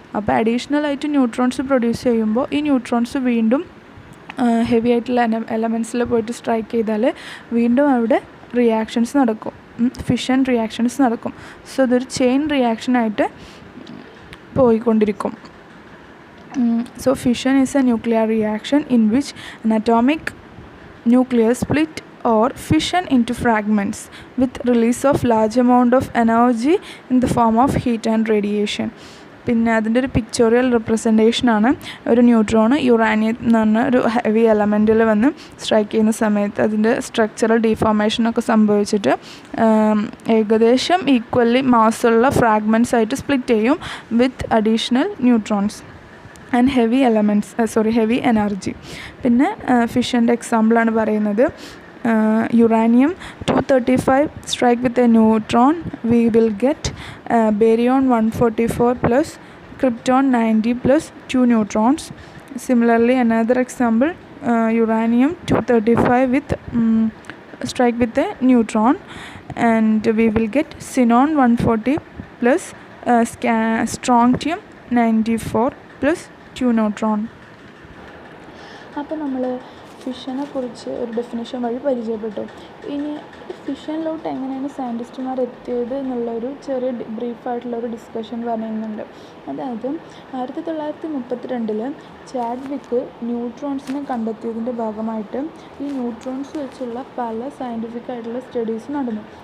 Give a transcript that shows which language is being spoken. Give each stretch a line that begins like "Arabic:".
Malayalam: അപ്പോൾ അഡീഷണലായിട്ട് neutrons produce ചെയ്യുമ്പോൾ ഈ ന്യൂട്രോൺസ് വീണ്ടും ഹെവി ആയിട്ടുള്ള എലമെൻറ്റ്സിൽ പോയിട്ട് സ്ട്രൈക്ക് ചെയ്താൽ വീണ്ടും അവിടെ റിയാക്ഷൻസ് നടക്കും, ഫിഷൻ റിയാക്ഷൻസ് നടക്കും. സോ ഇതൊരു ചെയിൻ റിയാക്ഷനായിട്ട് പോയിക്കൊണ്ടിരിക്കും.
English: So fission is a nuclear reaction in which an atomic nucleus split or fission into fragments with release of large amount of energy in the form of heat and radiation.
Malayalam: പിന്നെ അതിൻ്റെ ഒരു pictorial റെപ്രസെൻറ്റേഷനാണ് ഒരു neutron uranium എന്ന് പറഞ്ഞ ഒരു heavy എലമെൻറ്റിൽ വന്ന് strike ചെയ്യുന്ന സമയത്ത് അതിൻ്റെ സ്ട്രക്ചറൽ ഡീഫോർമേഷനൊക്കെ സംഭവിച്ചിട്ട് ഏകദേശം ഈക്വലി മാസ്സുള്ള ഫ്രാഗ്മെൻറ്റ്സ് ആയിട്ട് സ്പ്ലിറ്റ് ചെയ്യും
English: With additional neutrons and heavy energy.
Malayalam: പിന്നെ ഫിഷൻ്റെ എക്സാമ്പിളാണ് പറയുന്നത്.
English: Uranium 235 strike with a neutron, we will get barium 144 plus krypton 90 plus 2 neutrons. Similarly another example, uranium 235 with strike with a neutron and we will get xenon 140 plus strontium 94 plus 2 neutron.
Malayalam: അപ്പോൾ നമ്മൾ ഫിഷനെ കുറിച്ച് ഒരു definition വഴി പരിചയപ്പെട്ടു. ഇനി ഫിഷനിലോട്ട് എങ്ങനെയാണ് സയൻറ്റിസ്റ്റുമാർ എത്തിയത് എന്നുള്ളൊരു ചെറിയ ബ്രീഫായിട്ടുള്ളൊരു ഡിസ്കഷൻ പറയുന്നുണ്ട്. അതായത് 1932 ചാഡ്വിക്ക് ന്യൂട്രോൺസിനെ കണ്ടെത്തിയതിൻ്റെ ഭാഗമായിട്ട് ഈ ന്യൂട്രോൺസ് വെച്ചുള്ള പല സയൻറ്റിഫിക് ആയിട്ടുള്ള സ്റ്റഡീസ് നടന്നു.